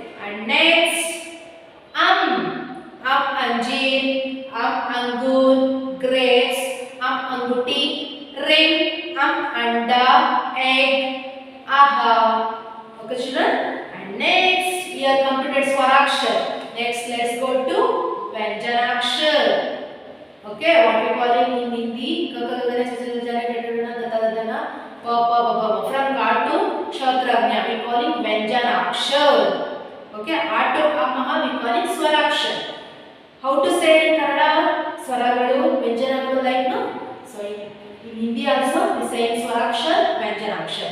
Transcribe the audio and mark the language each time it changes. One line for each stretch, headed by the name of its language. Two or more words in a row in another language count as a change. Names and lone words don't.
English: And next
Hindi: अंजीर अंगूर
English: grapes अंगूठी ring अंडा egg aha. Okay children. And next we are completed swarakshar. Next let's go to vyanjanakshar. Okay, what we call in Hindi, kakagana chachana tatadana tatadana pa pa ba ba. From ka to kshatragnya we call it vyanjanakshar. Okay, a to amaha we call it swarakshar. How to say in Kannada?
Kannada: ಸ್ವರಗಳು ವ್ಯಂಜನಗಳು
English: like no. So in Hindi also we say swarakshar, vyanjanakshar.